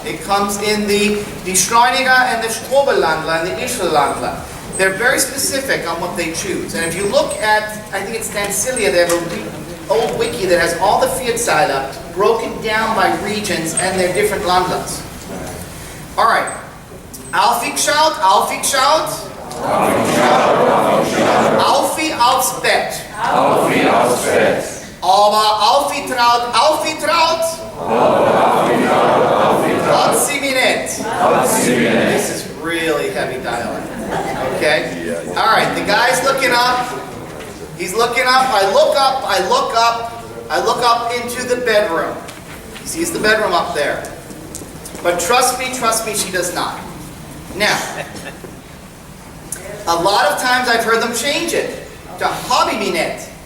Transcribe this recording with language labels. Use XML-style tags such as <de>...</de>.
<en>It comes in the Schreiniger and the Strobelandler and the Ischellandler. They're very specific on what they choose. And if you look at, I think it's Dancilia, they have an old wiki that has all the Vierzeiler broken down by regions and their different Landlers. All right.</en> <de>Aufgeschaut, aufgeschaut. Aufi aufs Bett. Aufi aufs Bett. Aber aufgetraut, aufgetraut. Hat sie mir nicht.</de> <en>This is really heavy dialect. Okay? All right, the guy's looking up. He's looking up. I look up. I look up. I look up into the bedroom. He sees the bedroom up there. But trust me, she does not. Now, a lot of times I've heard them change it to hobby me net.</en>